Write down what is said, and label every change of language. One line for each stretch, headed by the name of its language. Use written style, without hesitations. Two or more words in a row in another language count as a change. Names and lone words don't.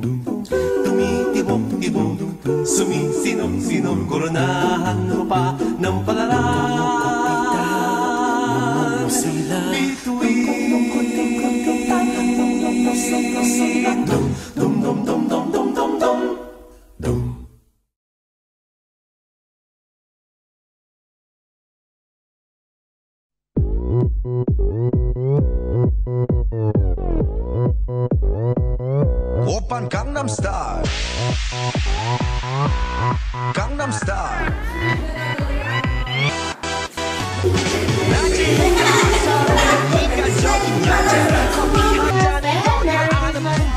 Filipino: Tumitibok-tibok, sumisinong-sinong, koronahan mo pa ng palaran. Bituin. Dum-dum-dum-dum-dum-dum-dum.
Korean: 오빤 강남스타일 강남스타일 낮이 인간적인 여자 커피 한 잔에 너를 아는 품격